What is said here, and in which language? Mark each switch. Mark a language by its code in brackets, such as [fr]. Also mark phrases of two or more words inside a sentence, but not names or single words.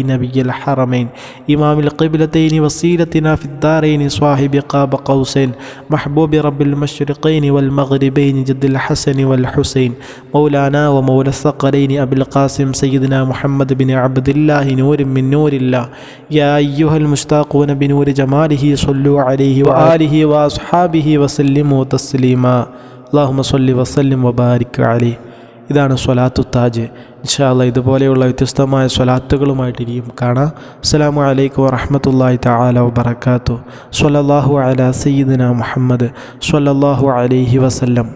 [ar] نبي الحرمين إمام القبلتين وسيلتنا في الدارين صاحب قاب قوسين محبوب رب المشرقين والمغربين جد الحسن والحسين مولانا ومولى الثقلين أبي القاسم سيدنا محمد بن عبد الله نور من نور الله يا أيها المشتاقون بنور جماله صلوا عليه وآله وأصحابه وسلموا تسليما اللهم صل وسلم وبارك عليه. [ml] ഇതാണ് സ്വലാത്തു താജ്. [ar] إن شاء الله [ml] ഇതുപോലെയുള്ള വ്യത്യസ്തമായ സ്വലാത്തുകളുമായിട്ട് ഇനിയും കാണാം. [ar] السلام عليكم ورحمة الله تعالى وبركاته. صلى الله على سيدنا محمد صلى الله عليه وسلم.